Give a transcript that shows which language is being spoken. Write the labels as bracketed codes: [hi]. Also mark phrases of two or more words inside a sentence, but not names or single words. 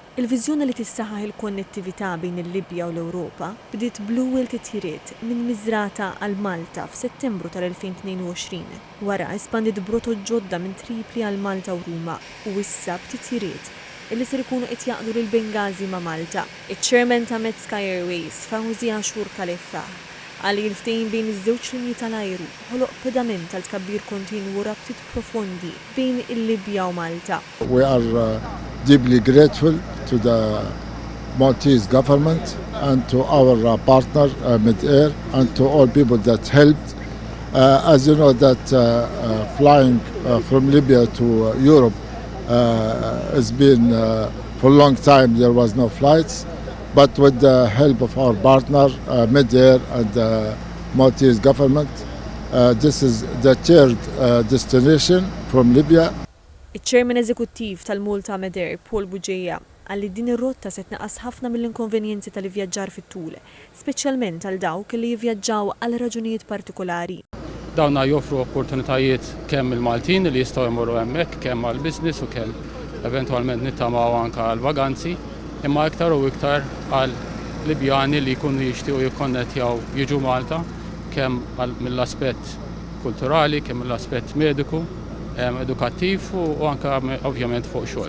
[mt] Il-viżjoni li tissaħħaħ il-konnettività bejn il-Libja u l-Ewropa bdiet bl-ewwel titjiriet minn Miżrata għal Malta f'Settembru tal-2022 wara espandit brotot ġodda minn Tripli għal Malta u Ruma u issa b'titjiriet illi ser ikunu qed jaqdu lil Bengazi ma' Malta. Iċ-Chairman ta' Med Sky Airways, Fawzi Ashur Khalifa, għal il-ftehim bejn iż-żewġ linji tal-ajru ħoloq pedament tal tkabbir kontinwu rabtiet profondi bejn il-Libja u Malta. [en] We are deeply grateful to the Maltese government and to our partner Med-Air and to all people that helped. As you know that flying from Libya to Europe has been for a long time there was no flights, but with the help of our partner Med-Air and the Maltese government, this is the third destination from Libya. [mt] Iċ-Chairman Eżekuttiv tal-Malta Med-Air, Paul Buġejja, għalli din ir-rotta se tnaqqas ħafna mill-inkonvenjenzi tal-ivvjaġġar fit-tul, speċjalment għal dawk li jivvjaġġaw għal raġunijiet partikolari. Dawna joffru opportunitajiet kemm il-Maltin li jistgħu jmorru hemmhekk, kemm għall-business u kemm eventwalment nittamaw anke għall-vaganzi, imma iktar u iktar għal Libjani li jkunu jixtiequ jikkonnettjaw jiġu Malta, kemm mill-aspett kulturali, kemm mill-aspett mediku, edukattiv u anke ovvjament fuq xogħol.